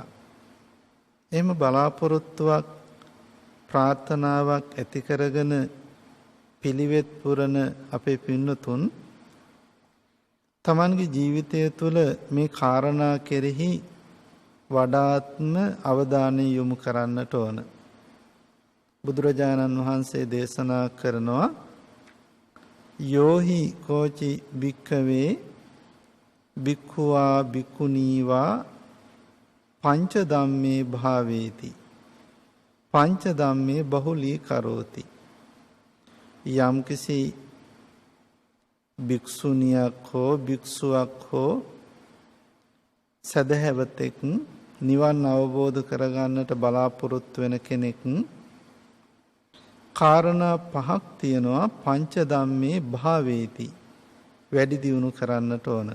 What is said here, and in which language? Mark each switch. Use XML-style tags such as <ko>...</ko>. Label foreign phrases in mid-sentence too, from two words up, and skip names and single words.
<si>එහෙම බලාපොරොත්තුවක් ප්‍රාර්ථනාවක් ඇති කරගෙන පිළිවෙත් පුරන අපේ පින්නතුන් තමන්ගේ ජීවිතය තුළ මේ කාරණා කෙරෙහි වඩාත්ම අවධානය යොමු කරන්නට ඕන. බුදුරජාණන් වහන්සේ දේශනා කරනවා</si> <pi>යෝහි කෝචි භික්ඛවේ භික්ඛුවා භික්ඛුනීවා පංච ධම්මේ භාවේති පංච ධම්මේ බහුලී කරෝති.</pi> <si>යම්කිසි භික්ෂුණියක් හෝ භික්ෂුවක් හෝ සදහැවතෙක් නිවන් අවබෝධ කරගන්නට බලාපොරොත්තු වෙන කෙනෙක් කාරණා පහක් තියෙනවා</si> <pi>පංච ධම්මේ භාවේති</pi> <si>වැඩි දියුණු කරන්නට ඕන.</si>